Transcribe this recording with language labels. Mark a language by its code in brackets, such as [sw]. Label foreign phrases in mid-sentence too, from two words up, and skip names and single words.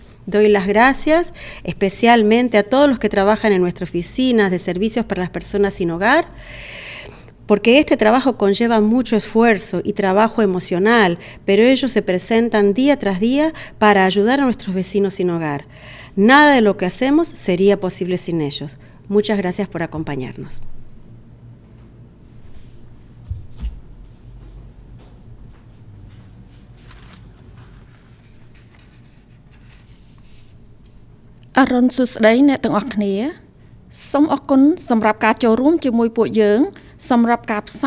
[es] Doy las gracias especialmente a todos los que trabajan en nuestra oficina de servicios para las personas sin hogar, porque este trabajo conlleva mucho esfuerzo y trabajo emocional, pero ellos se presentan día tras día para ayudar a nuestros vecinos sin hogar. Nada de lo que hacemos sería posible sin ellos. Muchas gracias por acompañarnos. [km] Aron សួស្តីអ្នកទាំងអស់គ្នាសូមអរគុណសម្រាប់ការចូលរួមជាមួយពួកយើងសម្រាប់ការផ្សា